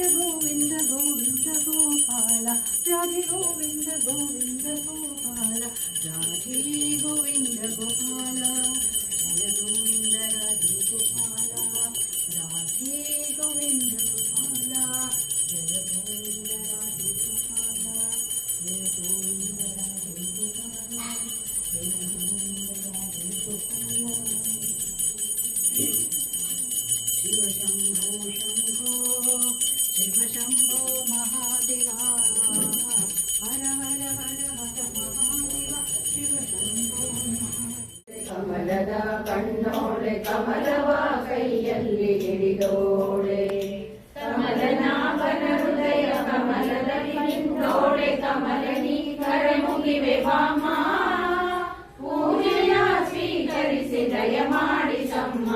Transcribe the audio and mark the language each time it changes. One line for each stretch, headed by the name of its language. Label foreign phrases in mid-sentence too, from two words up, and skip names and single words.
Sanskrit: गोविंद गोविंद गोपाला राधे गोविंद गोविंद गोपाला राधे गोविंद गोपाला जय गोविंद राधे गोपाला राधे गोविंद गोपाला जय गोविंद राधे गोपाला जय गोविंद राधे गोपाला जय गोविंद राधे गोपाला शिव शंभो शंभो शिव शंभो महादेवा हर हर हर हर महादेवा शिव शंभो
Kannada: ಕಮಲದ ಕಣ್ಣೋಳೆ ಕಮಲವ ಕೈಯಲ್ಲಿ ಹಿಡಿದೋಳೆ ಕಮಲನಾಭನ ಹೃದಯ ಕಮಲದಲ್ಲಿ ನಿಂತೋಳೆ ಕಮಲನಿ ಕರಮುಗಿವೆ ಬಾಮ ಪೂಜೆಯ ಸ್ವೀಕರಿಸಿ ದಯ ಮಾಡಿಸಮ್ಮ